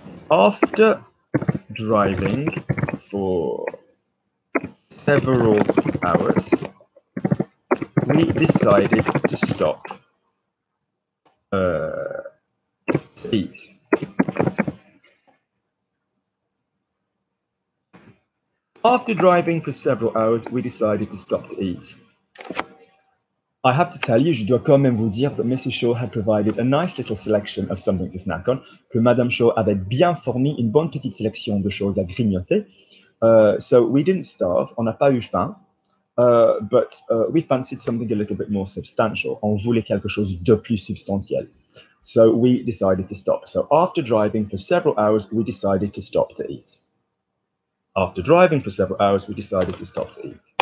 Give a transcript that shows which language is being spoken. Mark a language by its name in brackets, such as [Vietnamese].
[English] After driving for several hours, we decided to stop to eat. After driving for several hours, we decided to stop to eat. I have to tell you, [French] je dois quand même vous dire [English] that Mrs. [French] Shaw [English] had provided a nice little selection of something to snack on, [French] que Madame Shaw avait bien fourni une bonne petite sélection de choses à grignoter. [English] So we didn't starve, [French] on n'a pas eu faim, [English] but we fancied something a little bit more substantial. [French] On voulait quelque chose de plus substantiel. [English] So we decided to stop. So after driving for several hours, we decided to stop to eat. After driving for several hours, we decided to stop to eat.